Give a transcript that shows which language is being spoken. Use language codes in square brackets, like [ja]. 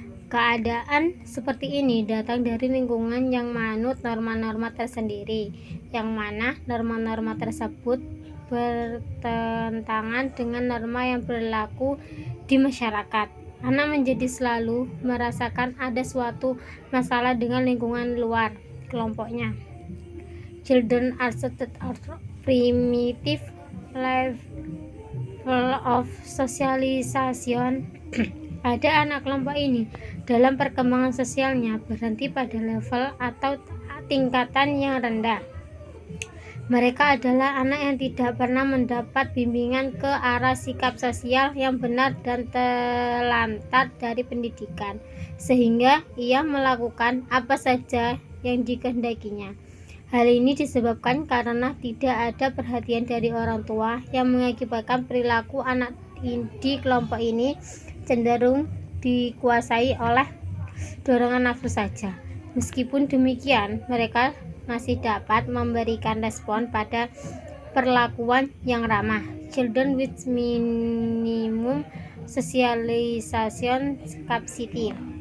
[id] Keadaan seperti ini datang dari lingkungan yang manut norma-norma tersendiri, yang mana norma-norma tersebut bertentangan dengan norma yang berlaku di masyarakat. Anak menjadi selalu merasakan ada suatu masalah dengan lingkungan luar kelompoknya. [en] Children are set at primitive level of socialization. [id] Pada anak kelompok ini, dalam perkembangan sosialnya berhenti pada level atau tingkatan yang rendah. Mereka adalah anak yang tidak pernah mendapat bimbingan ke arah sikap sosial yang benar dan terlantar dari pendidikan, sehingga ia melakukan apa saja yang dikehendakinya. Hal ini disebabkan karena tidak ada perhatian dari orang tua yang mengakibatkan perilaku anak di kelompok ini cenderung dikuasai oleh dorongan nafsu saja. Meskipun demikian, mereka masih dapat memberikan respon pada perlakuan yang ramah. [en] Children with minimum socialization capacity.